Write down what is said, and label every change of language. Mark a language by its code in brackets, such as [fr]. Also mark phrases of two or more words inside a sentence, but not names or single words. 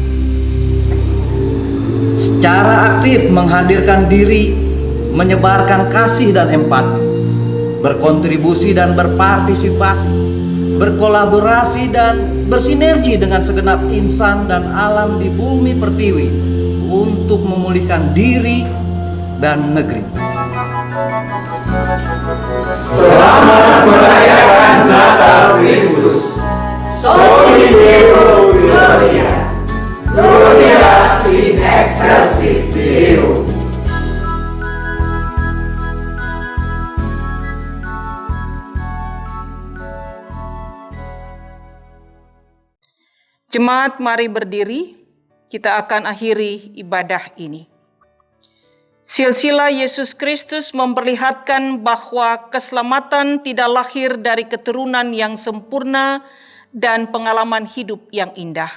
[id] Secara aktif menghadirkan diri, menyebarkan kasih dan empati, berkontribusi dan berpartisipasi, berkolaborasi dan bersinergi dengan segenap insan dan alam di bumi pertiwi untuk memulihkan diri dan negeri. Selamat merayakan Natal Kristus. [la] Soli Deo Gloria. Gloria in excelsis Deo. [id] Jemaat, mari berdiri. Kita akan akhiri ibadah ini. Silsilah Yesus Kristus memperlihatkan bahwa keselamatan tidak lahir dari keturunan yang sempurna dan pengalaman hidup yang indah.